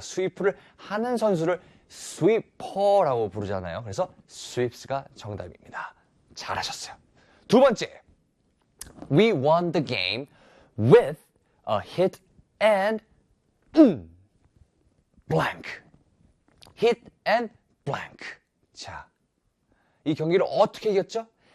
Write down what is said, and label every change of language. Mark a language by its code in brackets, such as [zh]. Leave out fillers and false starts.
[ko] 스위프를 하는 선수를 스위퍼라고 부르잖아요. 그래서 스위프가 정답입니다. 잘하셨어요. 두 번째. [en] We won the game with a hit and blank. Hit and blank. [ko] 자, 이 경기를 어떻게 이겼죠?